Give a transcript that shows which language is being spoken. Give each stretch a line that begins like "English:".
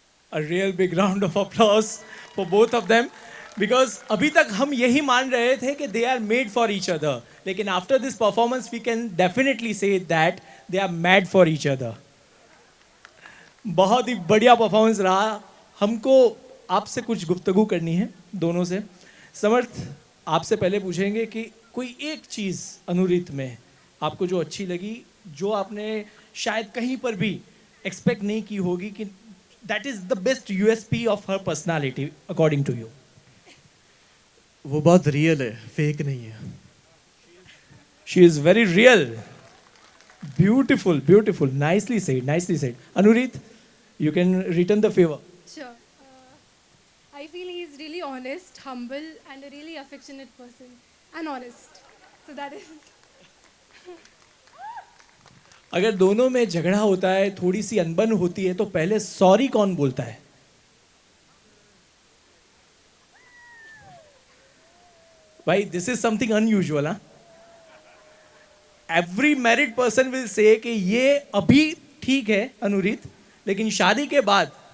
English: A real big round of applause for both of them because
Hindi: अभी तक हम यही मान रहे थे कि
English: they are made for each other, लेकिन after this performance we can definitely say that they are mad for each other.
Hindi: बहुत ही बढ़िया परफॉर्मेंस रहा. हमको आपसे कुछ गुफ्तगू करनी है दोनों से. समर्थ, आपसे पहले पूछेंगे कि कोई एक चीज़ अनुरीत में आपको जो अच्छी लगी, जो आपने शायद कहीं पर भी एक्सपेक्ट नहीं की होगी कि
English: that is the best USP of her personality according to you.
Hindi: वो बहुत रियल है, फेक नहीं है.
English: She is very real. Beautiful, beautiful. Nicely said, nicely said. Anurit, you can return the favor. Sure. I feel he is really honest, humble, and a really affectionate person. And honest. So that is.
Hindi: अगर दोनों में झगड़ा होता है, थोड़ी सी अनबन होती है, तो पहले सॉरी कौन बोलता है? भाई,
English: This is something unusual.
Hindi: हाँ,
English: every married person will say
Hindi: कि ये अभी ठीक है अनुरीत, लेकिन शादी के बाद.